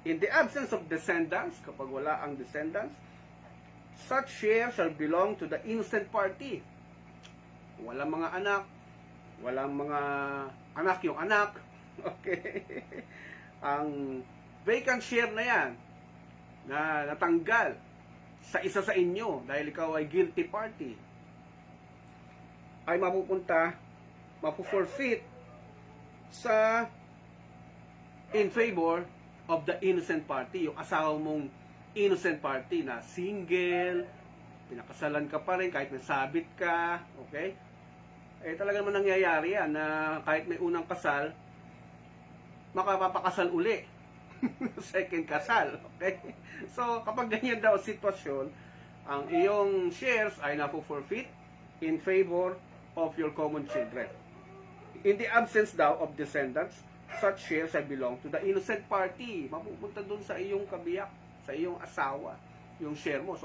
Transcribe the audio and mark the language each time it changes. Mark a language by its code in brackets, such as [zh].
[en] In the absence of descendants, [tl] kapag wala ang descendants, [en] such share shall belong to the innocent party. [tl] Walang mga anak, walang mga anak yung anak, okay? Ang vacant share na yan, na natanggal sa isa sa inyo dahil ikaw ay guilty party, ay mapupunta, mapu-forfeit sa [en] in favor of the innocent party, [tl] yung asawa mong innocent party na single, pinakasalan ka pa rin kahit nasabit ka, okay? Eh talaga naman nangyayari yan na kahit may unang kasal, makapapakasal uli. Second kasal, okay? So, kapag ganyan daw sitwasyon, ang iyong shares ay napo-forfeit [en] in favor of your common children. In the absence daw of descendants, such shares shall belong to the innocent party. [tl] Mapupunta dun sa iyong kabiyak, sa iyong asawa, yung share mo.